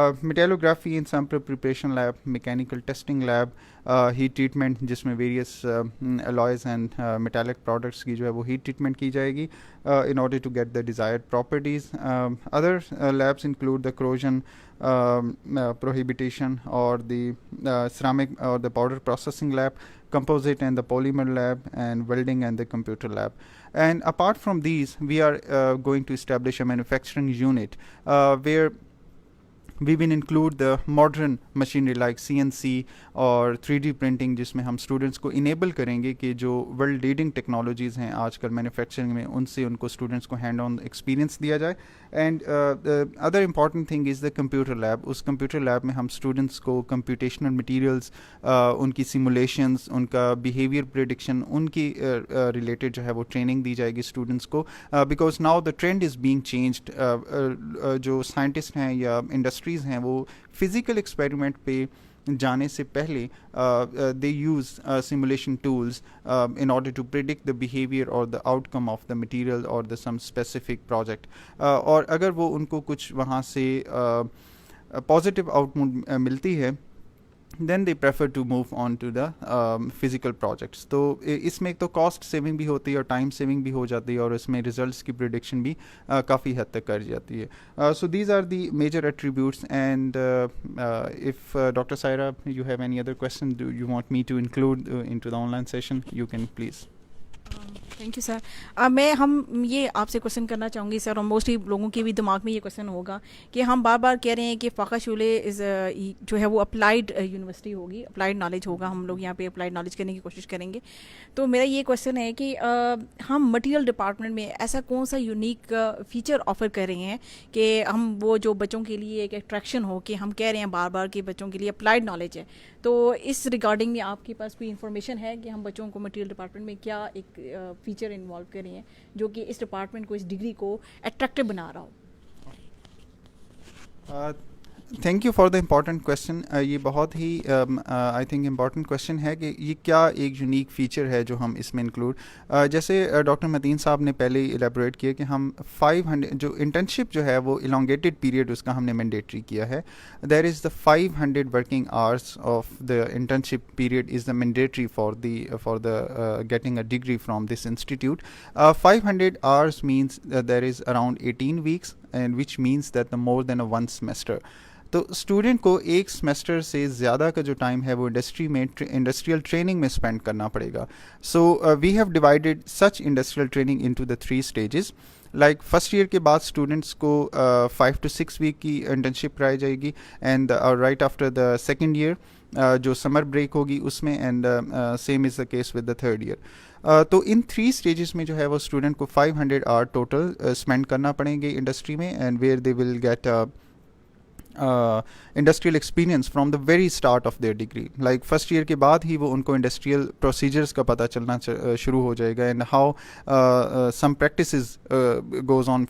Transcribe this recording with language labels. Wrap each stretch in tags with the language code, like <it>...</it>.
<en>Metallography and sample preparation lab, mechanical testing lab, heat treatment جس میں various alloys and metallic products</en> <ur>کی جو ہے وہ heat treatment کی جائے گی</ur> <en>in order to get the desired properties. Other labs include the corrosion prohibition or the ceramic or the powder processing lab, composite and the polymer lab, and welding and the computer lab. And apart from these, we are going to establish a manufacturing unit where we will include the modern machinery like CNC اور 3D printing</en> <ur>جس میں ہم students کو enable کریں گے کہ جو world leading technologies ہیں آج کل مینوفیکچرنگ میں ان سے ان کو اسٹوڈنٹس کو ہینڈ آن ایکسپیرینس دیا جائے.</ur> <en>And other important thing is the computer lab.</en> <ur>اس computer lab میں ہم اسٹوڈنٹس کو کمپیوٹیشنل مٹیریلس, ان کی سیمولیشنس, ان کا بیہیویئر پریڈکشن, ان کی ریلیٹڈ جو ہے وہ ٹریننگ دی جائے گی اسٹوڈنٹس کو,</ur> <en>Because now the trend is being changed.</en> <ur>جو سائنٹسٹ ہیں یا انڈسٹریز ہیں وہ فزیکل ایکسپیریمنٹ پہ جانے سے پہلے</ur> <en>They use simulation tools in order to predict the behaviour اور the outcome of the material اور the some specific project.</en> <ur>اور اگر وہ ان کو کچھ وہاں سے پازیٹیو آؤٹ ملتی ہے</ur> <en>then they prefer to move on to the physical projects.</en> <ur>تو اس میں ایک تو کاسٹ سیونگ بھی ہوتی ہے اور ٹائم سیونگ بھی ہو جاتی ہے, اور اس میں ریزلٹس کی پریڈکشن بھی کافی حد تک کر جاتی ہے.</ur> <en>So these are the major attributes, and if Dr. Saira, you have any other question do you want me to include into the online session, you can please. Thank you sir.</en> <ur>میں ہم یہ آپ سے question کرنا چاہوں گی سر, اور mostly لوگوں کے بھی دماغ میں یہ کوشچن ہوگا کہ ہم بار بار کہہ رہے ہیں کہ فاقہ شعلے جو ہے وہ اپلائیڈ یونیورسٹی ہوگی, اپلائیڈ نالج ہوگا, ہم لوگ یہاں پہ اپلائیڈ نالج کرنے کی کوشش کریں گے. تو میرا یہ کوشچن ہے کہ ہم مٹیریل ڈپارٹمنٹ میں ایسا کون سا یونیک فیچر آفر کر رہے ہیں کہ ہم وہ جو بچوں کے لیے ایک اٹریکشن ہو, کہ ہم کہہ رہے ہیں بار بار کہ بچوں کے لیے اپلائیڈ نالج ہے. تو اس ریگارڈنگ میں آپ کے پاس کوئی انفارمیشن ہے کہ ہم بچوں کو مٹیریل ڈپارٹمنٹ میں کیا ایک فیچر انوالو کر رہے ہیں جو کہ اس ڈپارٹمنٹ کو, اس ڈگری کو اٹریکٹیو بنا رہا ہو؟</ur> <en>Thank you for the important question.</en> <ur>یہ بہت ہی آئی تھنک امپورٹنٹ کویشچن ہے کہ یہ کیا ایک یونیک فیچر ہے جو ہم اس میں انکلوڈ, جیسے ڈاکٹر متین صاحب نے پہلے ہی الیبوریٹ کیا کہ ہم 500 جو انٹرنشپ جو ہے وہ الانگیٹڈ پیریڈ اس کا ہم نے مینڈیٹری کیا ہے.</ur> <en>There is the 500 working hours of the internship period is the mandatory for the getting a degree from this institute. 500 hours means there is around 18 weeks, and which means that the more than a one semester.</en> <ur>تو student کو ایک semester سے زیادہ کا جو time ہے وہ industrial training میں اسپینڈ کرنا پڑے گا.</ur> <en>So we have divided such industrial training into the 3 stages.</en> <ur>Like first year کے بعد اسٹوڈنٹس کو 5 to 6 week کی انٹرنشپ کرائی جائے گی,</ur> <en>and right after the second year</en> <ur>جو سمر بریک ہوگی اس میں,</ur> <en>And same is the case with the third year.</en> <ur>تو ان 3 اسٹیجز میں جو ہے وہ اسٹوڈنٹ کو 500 آور ٹوٹل اسپینڈ کرنا پڑیں گے انڈسٹری میں,</ur> <en>And where they will get industrial experience from the very start of their degree.</en> <ur>Like first year کے بعد ہی وہ ان کو انڈسٹریل پروسیجرس کا پتہ چلنا شروع ہو جائے گا,</ur> <en>And how some practices goes on.</en>